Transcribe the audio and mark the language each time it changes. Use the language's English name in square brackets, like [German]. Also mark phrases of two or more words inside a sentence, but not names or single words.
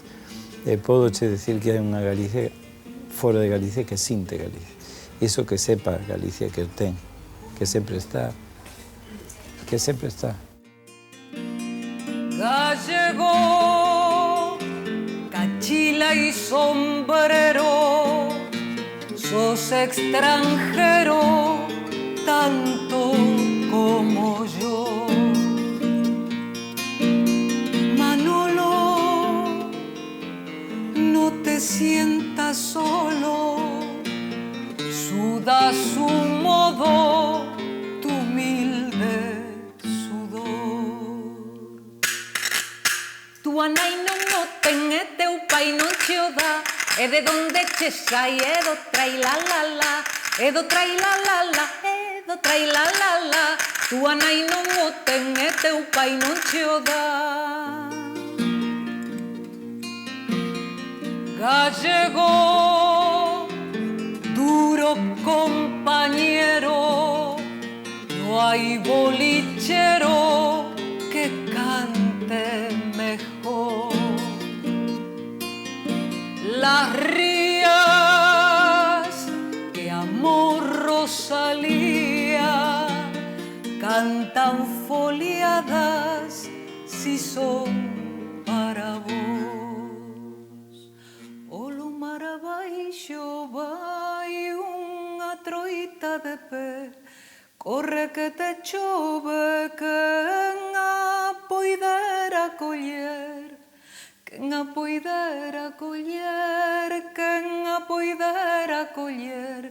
[Galician] Podoche decir que hai unha Galicia fora de Galicia que sinte Galicia. Iso que sepa Galicia que ten, que sempre está, [Spanish] Gallego, cachila y sombrero, sos extranjero tanto como yo. Manolo, no te sientas solo, suda su modo, tu humilde sudor. [Galician] Tu anai non o ten e teu pai non che o dá, e de donde che sai e do trai la la la, e do trai la la la, e do trai la la la. Tu anai non o ten e teu pai non che o dá. [Spanish] Gallego, duro compañero, no hay bolichero que cante mejor. Las rías que amor Rosalía cantan foliadas si son para vos. [Galician] O lo mar abaixo vai unha troita de pé, corre que te chove, quen a poidera coller, quen a poidera coller, quen a poidera coller.